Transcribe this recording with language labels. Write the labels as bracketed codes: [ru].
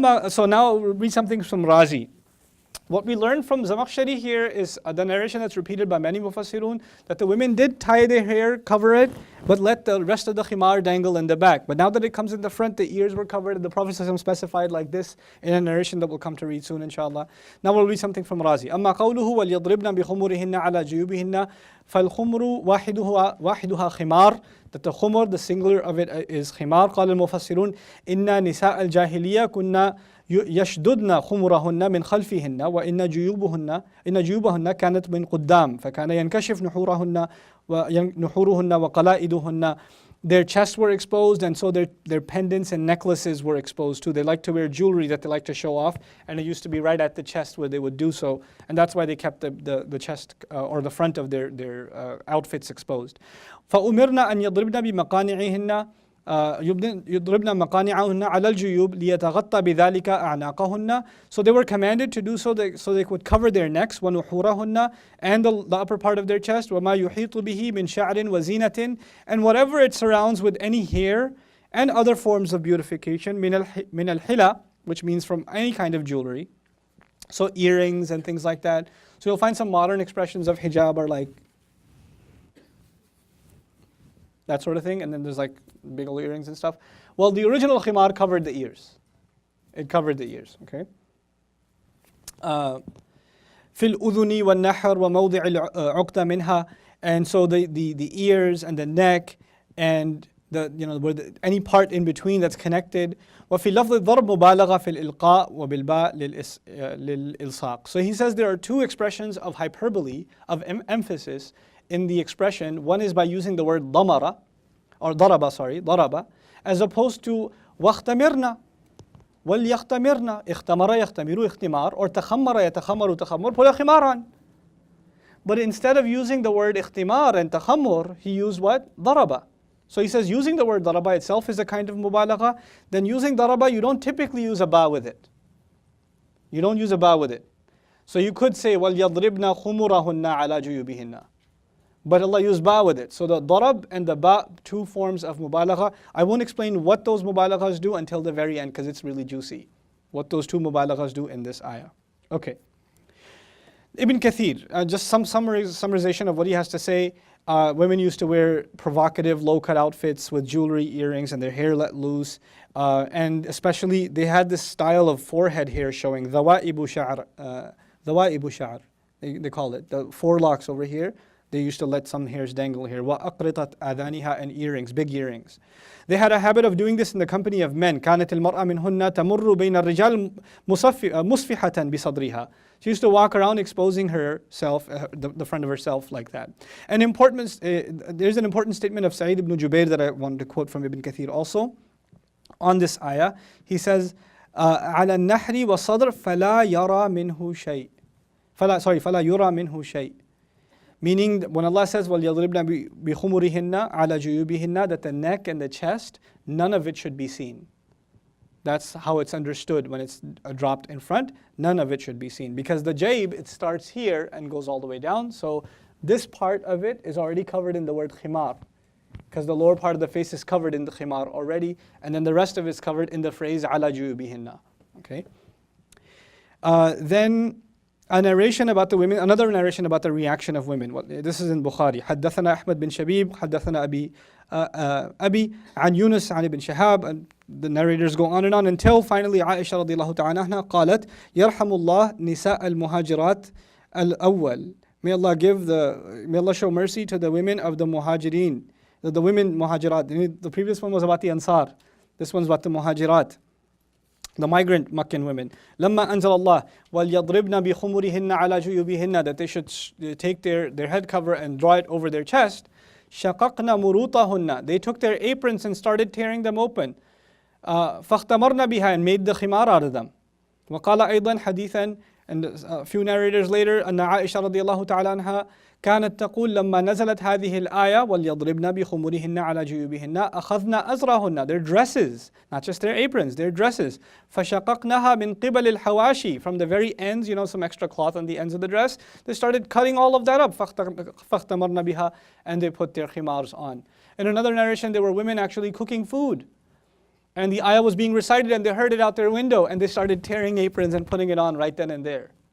[en] So now we'll read something from Razi. What we learn from Zamakhshari here is the narration that's repeated by many mufassirun, that the women did tie their hair, cover it, but let the rest of the khimar dangle in the back. But now that it comes in the front, the ears were covered, and the Prophet ﷺ specified like this in a narration that we'll come to read soon, inshallah. Now we'll read something from Razi. [ar] أما قوله وَلْيَضْرِبْنَ بِخُمُرِهِنَّ عَلَى جُيُوبِهِنَّ فَالْخُمُرُ واحدها خِمَارٌ, [en] that the khumur, the singular of it is khimar. [ar] قال المفسرون إن نساء الجاهلية كنا يشددن خمرهن من خلفهن وإن جيوبهن كانت من قدام فكان ينكشف نحورهن وقلائدهن. [en] Their chests were exposed, and so their pendants and necklaces were exposed too. They like to wear jewelry that they like to show off, and it used to be right at the chest where they would do so, and that's why they kept the chest or the front of their outfits exposed. [ar] فأمرنا أن يضربن بمقانعهن يضربن مقانعهن على الجيوب ليتغطى بذلك أعناقهن. [en] So they were commanded to do so so they could cover their necks [ar] ونحورهن [en] and the upper part of their chest [ar] وما يحيط به من شعر وزينة [en] and whatever it surrounds with any hair and other forms of beautification [ar] من الحلى, [en] which means from any kind of jewelry, so earrings and things like that. So you'll find some modern expressions of hijab are like that sort of thing, and then there's like big old earrings and stuff. Well, the original khimar covered the ears. It covered the ears, okay? [ar] في الأذن والنحر وموضع العقدة منها, [en] and so the ears and the neck and any part in between that's connected. [ar] وفي لفظ الضرب مبالغة في الإلقاء وبالباء للإلصاق. [en] So he says there are two expressions of hyperbole, of emphasis in the expression. One is by using the word ضمر or ضرب, as opposed to واختمرنا وليختمرنا, اختمر يختمر اختمار, or تخمر يتخمر تخمر بلا خمارا. But instead of using the word اختمار and تخمر, he used what? [ar] ضرب. [en] So he says using the word ضرب itself is a kind of mubalagha. Then using ضرب, you don't typically use a ba with it. You don't use a ba with it. [ar] So you could say وَلْيَضْرِبْنَا خُمُرَهُنَّ عَلَى جُيُوبِهِنَّ. [en] But Allah used ba with it. So the darab and the ba, two forms of mubalagha. I won't explain what those mubalaghas do until the very end because it's really juicy. What those two mubalaghas do in this ayah. Okay. Ibn Kathir, just some summarization of what he has to say. Women used to wear provocative low-cut outfits with jewelry, earrings, and their hair let loose. And especially they had this style of forehead hair showing, dhawa'ibu sha'r. They call it, the forelocks over here. They used to let some hairs dangle here. [ar] وَأَقْرِطَتْ آذَانِهَا, [en] and earrings, big earrings. They had a habit of doing this in the company of men. [ar] كانت المرأة منهن تمر بين الرجال مصفحة بصدرها. [en] She used to walk around exposing herself, the front of herself like that. There's an important statement of Sa'id ibn Jubair that I wanted to quote from Ibn Kathir also. On this ayah, he says, [ar] على النحر والصدر فلا يرى منه شيء. فلا يرى منه شيء. [en] Meaning, when Allah says, [ar] وَلْيَضْرِبْنَا بِخُمُرِهِنَّ عَلَى جُيُوبِهِنَّ, [en] that the neck and the chest, none of it should be seen. That's how it's understood when it's dropped in front. None of it should be seen. Because the jayb, it starts here and goes all the way down. So this part of it is already covered in the word khimar. Because the lower part of the face is covered in the khimar already. And then the rest of it is covered in the phrase [ar] عَلَى جُيُوبِهِنَّ. [en] Okay? Then a narration about the women, another narration about the reaction of women. This is in Bukhari. [ar] حدثنا أحمد بن شبيب حدثنا أبي عن يونس عن ابن شهاب, [en] and the narrators go on and on until finally [ar] عائشة رضي الله تعالى عنها قالت يرحم الله نساء المهاجرات الأول. [en] May Allah show mercy to the women of the muhajirin, the women muhajirat. The previous one was about the ansar. This one's about the muhajirat, the migrant Meccan women. [ar] لما أنزل الله وَلْيَضْرِبْنَ بِخُمُرِهِنَّ عَلَى جُيُوبِهِنَّ, [en] that they should take their head cover and draw it over their chest. [ar] شَقَقْنَ مُرُوطَهُنَّ, [en] they took their aprons and started tearing them open. [ar] فَاخْتَمَرْنَ بِهَا, [en] and made the khimar out of them. [ar] وقال أيضا حديثا, [en] and a few narrators later, [ar] أن عائشة رضي الله تعالى عنها كانت تقول لما نزلت هذه الآية وَلْيَضْرِبْنَ بِخُمُرِهِنَّ عَلَى جُيُوبِهِنَّ أخذنا أزرهن, [en] their dresses, not just their aprons, their dresses. [ar] فشققناها من قبل الحواشي, [en] from the very ends, some extra cloth on the ends of the dress. They started cutting all of that up. [ar] فاختمرن بها, [en] and they put their khimars on. In another narration, there were women actually cooking food. And the ayah was being recited and they heard it out their window and they started tearing aprons and putting it on right then and there.